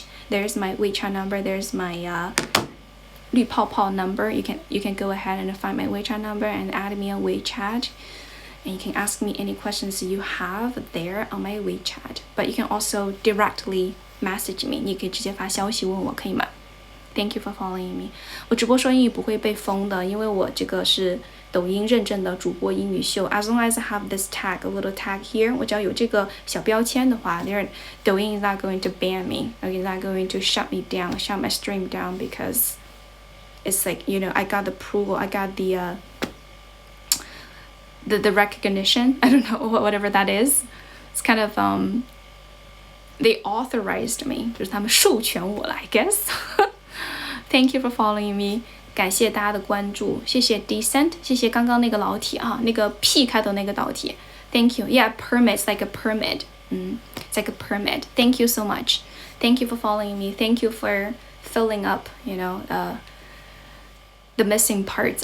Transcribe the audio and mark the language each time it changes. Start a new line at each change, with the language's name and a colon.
English: There's my WeChat number. There's my 绿泡泡 number. You can go ahead and find my WeChat number and add me on WeChat. And you can ask me any questions you have there on my WeChat. But you can also directly message me.
Chinese: 你可以直接发消息问我，可以吗？
English: Thank you for following me.
Chinese: 我直播说英语不会被封的，因为我这个是抖音认证的主播英语秀。
English: As long as I have this tag, a little tag here,
Chinese: 我只要有这个小标签的话，
English: 抖音 is not going to ban me. Okay, not going to shut me down, shut my stream down because it's like I got the approval, I got the recognition. I don't know whatever that is. It's kind of they authorized me,
Chinese: 就是他们授权我了
English: I guess. Thank you for following me.
Chinese: 感谢大家的关注，谢谢 Decent， 谢谢刚刚那个老铁啊，那个 P 开头那个老铁
English: Thank you. Yeah, permit, it's like a permit. It's like a permit. Thank you so much. Thank you for following me. Thank you for filling up, the missing parts.